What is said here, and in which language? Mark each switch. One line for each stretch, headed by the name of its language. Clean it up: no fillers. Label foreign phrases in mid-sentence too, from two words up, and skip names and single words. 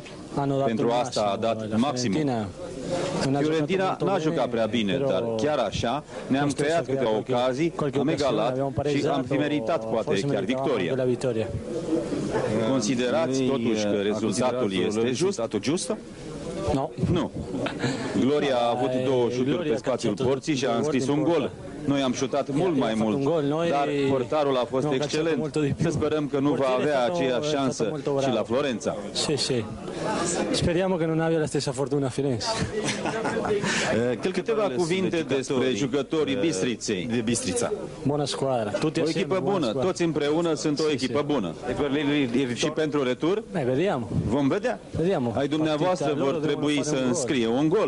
Romanian: Pentru asta a dat maximum. Fiorentina n-a jucat prea bine, dar chiar așa ne-am creat câteva ocazii, am egalat și am fi meritat poate chiar victoria. Considerați totuși că rezultatul este just?
Italian: No.
Romanian: Nu. Gloria a avut 2 șuturi pe spațiul porții și a înscris un gol. Noi am șutat mult mai mult, dar portarul a fost excelent. Să sperăm că nu va avea aceeași șansă și la Florența.
Italian: Sì. Speriamo che non abbia la stessa fortuna a Firenze.
Romanian: Câteva cuvinte despre jucătorii Bistriței.
Italian: De Bistrița. Bună squadra.
Romanian: O echipă bună, toți împreună sunt o echipă bună. Și pentru retur?
Italian: Vediamo.
Romanian: Vom vedea. Ai dumneavoastră vor trebui să înscrie un gol.